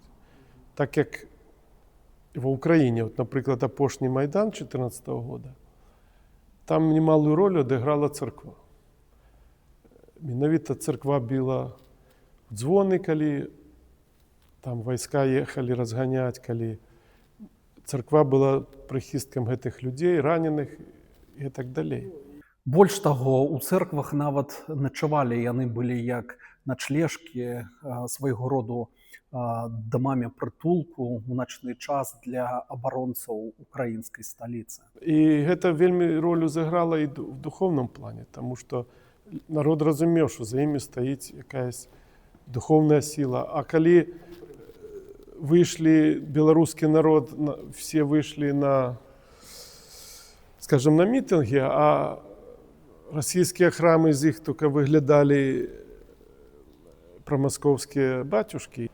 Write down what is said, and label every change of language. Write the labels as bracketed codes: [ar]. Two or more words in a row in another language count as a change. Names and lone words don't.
[uk] Так як в Україні, от, наприклад, опошній Майдан 2014 року, там немалу роль відіграла церква. Менавіта церква била в дзвони, коли там війська їхали розганяти, коли церква була прихистком цих людей, ранених і так далі. [be] Больш таго, у церквах нават начавалі, яны былі як начлежкі, свайго роду дамамі прытулку ў начны час для абаронцаў украінскай сталіцы. І гэта вельмі ролю зіграла [uk] і в духовному плані, тому що народ розумів, що за імі стоїть якась духовна сила. А коли вийшли, білоруський народ, всі вийшли на, скажімо, на мітинги, а російські храми з їх тільки виглядали промосковські батюшки.